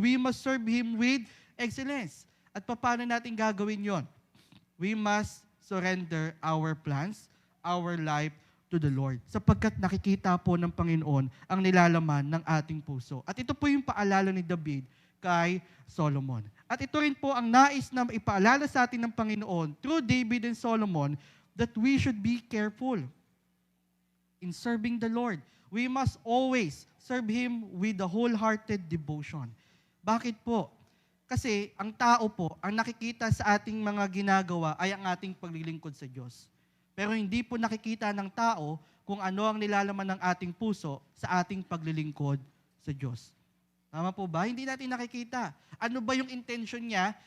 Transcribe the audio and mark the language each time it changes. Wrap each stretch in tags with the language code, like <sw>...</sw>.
<en>We must serve Him with excellence.</en> <tl>At paano natin gagawin yon?</tl> <en>We must surrender our plans, our life to the Lord.</en> <tl>Sapagkat nakikita po ng Panginoon ang nilalaman ng ating puso. At ito po yung paalala ni David kay Solomon. At ito rin po ang nais na ipaalala sa atin ng Panginoon</tl> <en>through David and Solomon that we should be careful in serving the Lord. We must always serve Him with the wholehearted devotion.</en> <tl>Bakit po? Kasi ang tao po, ang nakikita sa ating mga ginagawa ay ang ating paglilingkod sa Diyos. Pero hindi po nakikita ng tao kung ano ang nilalaman ng ating puso sa ating paglilingkod sa Diyos. Tama po ba? Hindi natin nakikita. Ano ba yung intention niya?</tl>